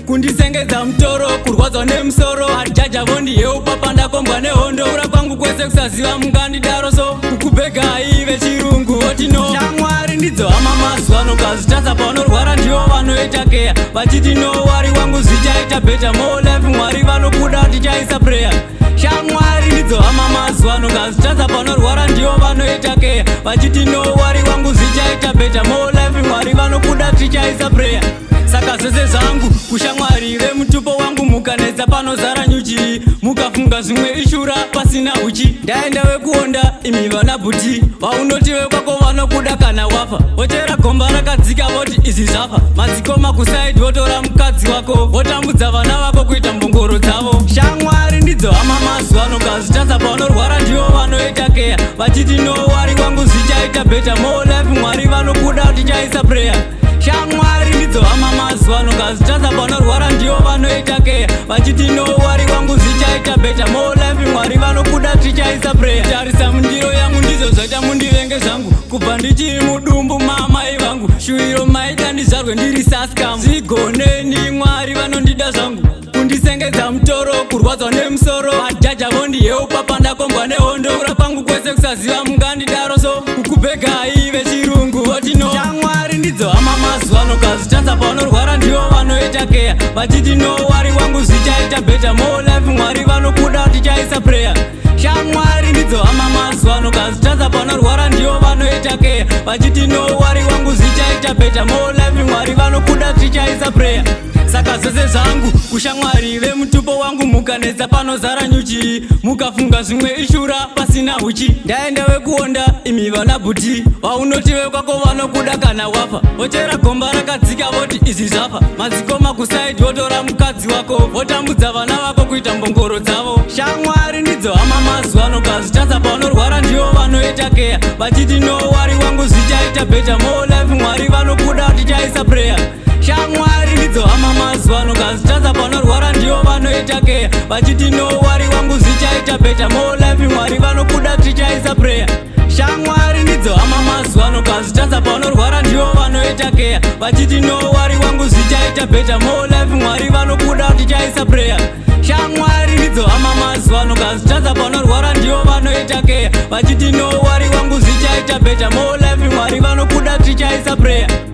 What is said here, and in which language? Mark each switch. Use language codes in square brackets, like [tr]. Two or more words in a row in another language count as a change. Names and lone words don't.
[sn] Kundisengedza mutoro, kurwadzwa nemusoro. Ajaja vondi yeu papa ndakombwa nehondo. Kura kwangu kwese kusaziva mungandidaro so. Kukubhega ive chirungu, voti no. Shamwari ndidzo hama mazuva ano, ukazvitatsa paunorwara ndivo vanoita keya. Vachiti no, wari wangu zvichaita [en] better, more life, [sn] Mwari vanokuda, tichaisa prayer. Shamwari ndidzo hama mazuva ano, ukazvitatsa paunorwara ndivo vanoita keya. Vachiti no, wari wangu zvichaita [en] better, more life, [sn] Mwari vanokuda, tichaisa prayer. Saka zvose zvangu kushamwari vemutupo wangu, mukanetsa panozara nyuchi, mukafunga zvimwe ishura pasina uchi. Ndaenda wekuonda imi vana bhuti, vaunoti wekwako vanokuda kana wafa. Vochera gomba rakadzika voti izvi zvafa. Madzikoma kusaidi votora mukadzi wako, votambudza vana vako kuita mbongoro dzavo. Shamwari ndidzo hama mazuva ano, ukazvitadza paunorwara ndivo vanoita keya, vachiti no wari kwangu zvichaita [en] better, more life [sn] Mwari vanokuda tichaisa prayer. Shamwari ndidzo hama mazuva ano, ukazvitadza panorwara ndivo vanoita keya. Vachiti, [en] "No worry, [sn] wangu zvichaita better." [en] More life, [sn] Mwari vanokuda, tichaisa prayer. Tarisa mundiro yangu, ndizvo zvaita mundivenge zvangu. Kubva ndichiri mudumbu, mamai vangu. Shuwiro maita ndizvarwe ndiri saskamu. Zvigoneni, Mwari vanondida zvangu. Kundisengedza mutoro, kurwadzwa nemusoro. Majaja vondihewo papa ndakombwa nehondo. Kura pangu kwese kusaziva mungandidaro so. Kukubhega ive chirungu, voti no. Shamwari ndidzo hama mazuva ano, kazi chanza paunorwara ndivo vanoita keya. Vachiti no, wari wangu zvichaita better. [en] More life, [sn] Mwari vanokuda, tichaisa prayer. Shamwari ndidzo hama mazuva ano, kazitadza panorwara ndiyo vanoita keya. Vachiti [en] no worry, [sn] wangu zvichaita [en] better, more life [sn] Mwari vanokuda zvichaisa prayer. Saka zvese zvangu kushamwari vemutupo wangu, mukanetsa panozara nyuchi, mukafunga zvimwe ishura pasina uchi. Ndaenda wekuonda imi vana bhuti, vaunoti wekwako vanokuda kana wafa, vochera gomba rakadzika voti izvi zvafa, madzikoma kusaidhi votora mukadzi. wako, votambudza vana vako kuita mbongoro dzavo. Shamwari ndidzo hama mazuva ano, ukazvitadza paunorwara ndivo vanoita keya, vachiti, [en] "No worry, [sn] wangu zvichaita [en] better, more life, [sn] Mwari vanokuda, tichaisa prayer." Shamwari ndidzo hama mazuva ano, ukazvitadza paunorwara ndivo vanoita keya, vachiti, [en] "No worry, [sn] wangu zvichaita [en] better, more life, [sn] Mwari vanokuda, tichaisa prayer." Shamwari ndidzo hama mazuva ano, kazitadza paunorwara ndivo vanoita keya. Vachiti no wari wangu zvichaita [en] better, more life [sn] Mwari vanokuda tichaisa prayer. Shamwari ndidzo hama mazuva ano, kazitadza paunorwara ndivo vanoita keya. Vachiti no wari wangu zvichaita [en] better, more life [sn] Mwari vanokuda tichaisa prayer.